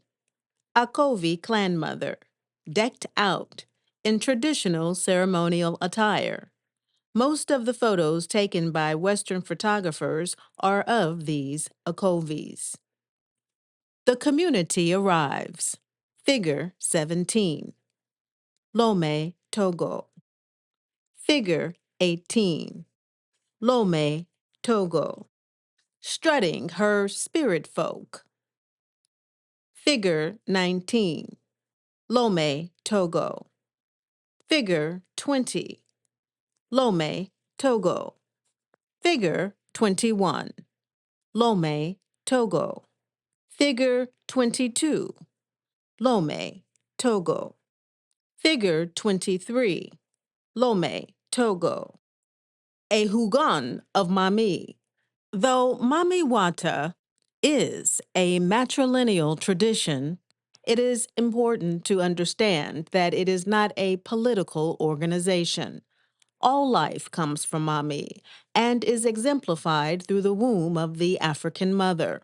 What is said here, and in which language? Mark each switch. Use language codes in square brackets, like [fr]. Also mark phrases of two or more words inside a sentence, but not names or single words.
[en] Akovi clan mother, decked out in traditional ceremonial attire. Most of the photos taken by Western photographers are of these Akovis. The community arrives. Figure 17. Lome, Togo. Figure 18. Lome, Togo. Strutting her spirit folk. Figure 19. Lome, Togo. Figure 20. Lome, Togo. Figure 21. Lome, Togo. Figure 22. Lome, Togo. Figure 23. Lome, Togo. A Hugon of Mami. Though Mami Wata is a matrilineal tradition, it is important to understand that it is not a political organization. All life comes from Mami and is exemplified through the womb of the African mother.